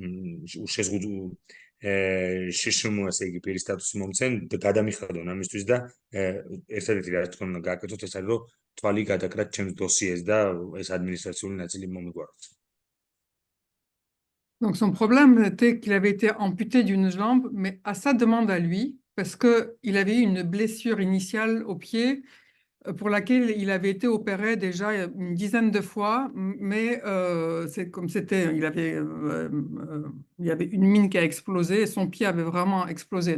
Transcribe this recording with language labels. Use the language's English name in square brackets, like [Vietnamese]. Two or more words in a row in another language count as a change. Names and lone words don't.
[Georgian] შეშმო, ასე იგი პირის სტატუსი მომცენ და გადამიხადონ ამისთვის და ერთადერთი რა თქმა უნდა გააკეთოთ ეს არის რომ თვალი გადაკრათ ჩემს დოსიეს და ეს ადმინისტრაციული ნაწილი მომიგვაროთ. [French] Donc son problème était qu'il avait été amputé d'une jambe, mais à sa demande à lui, parce qu'il avait eu une blessure initiale au pied pour laquelle il avait été opéré déjà une dizaine de fois, mais c'est comme c'était, il y avait une mine qui a explosé et son pied avait vraiment explosé.